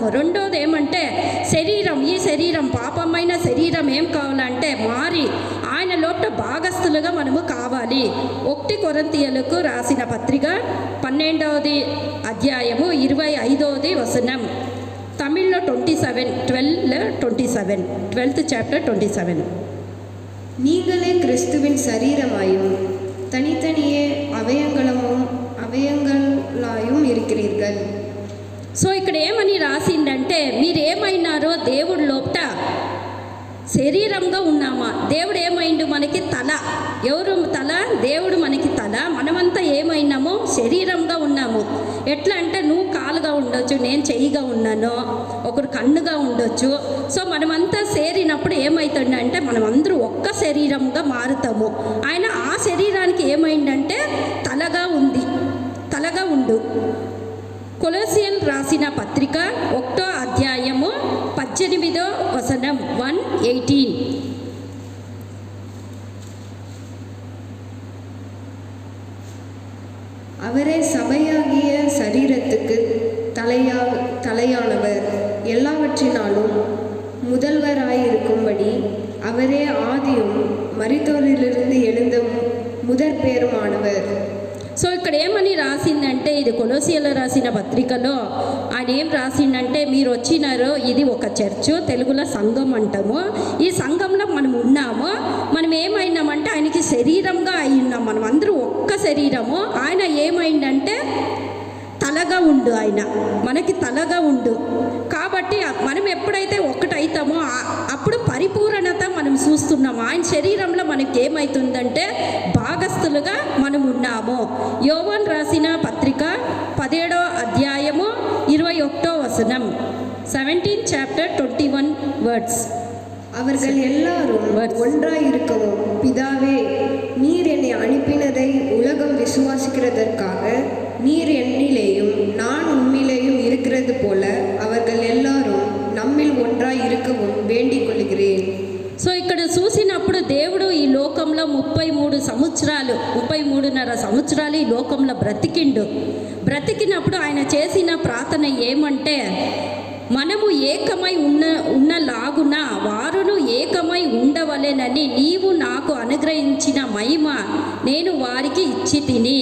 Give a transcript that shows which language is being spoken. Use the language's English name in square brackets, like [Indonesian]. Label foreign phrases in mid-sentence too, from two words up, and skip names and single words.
[Telugu] రెండవది ఏమంటే శరీరం, ఈ శరీరం పాపమైన శరీరం ఏం కావాలంటే మారి ఆయన లోట భాగస్థులుగా మనము కావాలి. 1 కొరింథీయులకు రాసిన పత్రిక 12వ అధ్యాయము 25వ వచనం, తమిళ్లో [English] 12th chapter [Telugu] 27. [Tamil] நீங்களே கிறிஸ்துவின் சரீரமாயும் தனித்தனியே அவயங்களாயும் இருக்கிறீர்கள். [Telugu] సో ఇక్కడ ఏమని రాసిందంటే మీరు ఏమైనారో దేవుడి లోపట శరీరంగా ఉన్నామా. దేవుడు ఏమైండు మనకి తల. ఎవరు తల? దేవుడు మనకి తల. మనమంతా ఏమైనామో శరీరంగా ఉన్నాము. ఎట్లా అంటే నువ్వు కాలుగా ఉండొచ్చు, నేను చెయ్యిగా ఉన్నాను, ఒకరు కన్నుగా ఉండొచ్చు. సో మనమంతా చేరినప్పుడు ఏమవుతుందంటే మనమందరూ ఒక్క శరీరంగా మారుతాము. ఆయన ఆ శరీరానికి ఏమైందంటే తలగా ఉండు. కొలొస్సీయులకు రాసిన పత్రిక 1వ అధ్యాయము 18వ వచనం 1:18. [Tamil] அவரே சபையாகிய சரீரத்துக்கு தலையானவர், எல்லாவற்றினாலும் முதல்வராயிருக்கும்படி அவரே ஆதியும் மரித்தோரிலிருந்து எழுந்த முதற் பேருமானவர். [Telugu] సో ఇక్కడ ఏమని రాసిందంటే ఇది కొలొస్సీయులకు రాసిన పత్రికలో ఆయన ఏం రాసిందంటే మీరు వచ్చినారో ఇది ఒక చర్చ్, తెలుగులో సంఘం అంటాము. ఈ సంఘంలో మనం ఉన్నాము. మనం ఏమైనామంటే ఆయనకి శరీరంగా అయి ఉన్నాం. మనం అందరూ ఒక్క శరీరము. ఆయన ఏమైందంటే తలగా ఉండు. ఆయన మనకి తలగా ఉండు. కాబట్టి మనం ఎప్పుడైతే ఒక్కటైతామో అప్పుడు పరిపూర్ణత మనం చూస్తున్నాము. ఆయన శరీరంలో మనకి ఏమవుతుందంటే భాగస్థులుగా మనం ఉన్నాము. యోవాను రాసిన పత్రిక 17వ అధ్యాయము 21వ వచనం, [English] 17th chapter 21 words. [Tamil] அவர்கள் எல்லாரும் ஒன்றாயிருக்கவும், பிதாவே நீர் என்னை அனுப்பினதை உலகம் விசுவாசிக்கிறதற்காக நீர் என்னிலேயும் நான் உம்மிலேயும் இருக்கிறது போல அவர்கள் எல்லாரும் நம்மில் ஒன்றாய் இருக்கவும் வேண்டிக் கொள்கிறேன். [Telugu] సో ఇక్కడ చూసినప్పుడు దేవుడు ఈ లోకంలో 33.5 సంవత్సరాలు ఈ లోకంలో బ్రతికినప్పుడు ఆయన చేసిన ప్రార్థన ఏమంటే మనము ఏకమై ఉన్నలాగున వారును ఏకమై ఉండవలెనని నీవు నాకు అనుగ్రహించిన మహిమ నేను వారికి ఇచ్చి తిని.